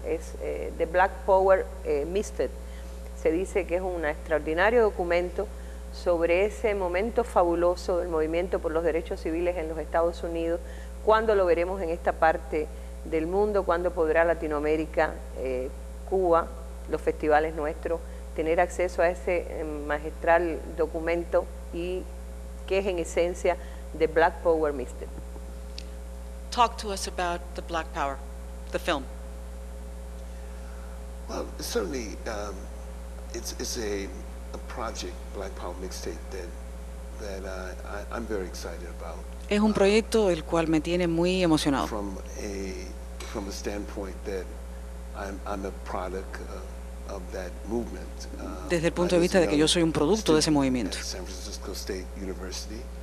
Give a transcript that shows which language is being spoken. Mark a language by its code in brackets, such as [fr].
[es] Es The Black Power Misted. Se dice que es un extraordinario documento sobre ese momento fabuloso del movimiento por los derechos civiles en los Estados Unidos. ¿Cuándo lo veremos en esta parte del mundo? ¿Cuándo podrá Latinoamérica, Cuba, los festivales nuestros, tener acceso a ese magistral documento y que es en esencia The Black Power Misted? [en] Talk to us about the Black Power, the film. Well, certainly, it's a project, Black Power Mixtape, that I'm very excited about. [es] Es un proyecto el cual me tiene muy emocionado. [en] From a standpoint that I'm a product of that movement. [es] Desde el punto de vista de que yo soy un producto de ese movimiento. [en] San Francisco State University.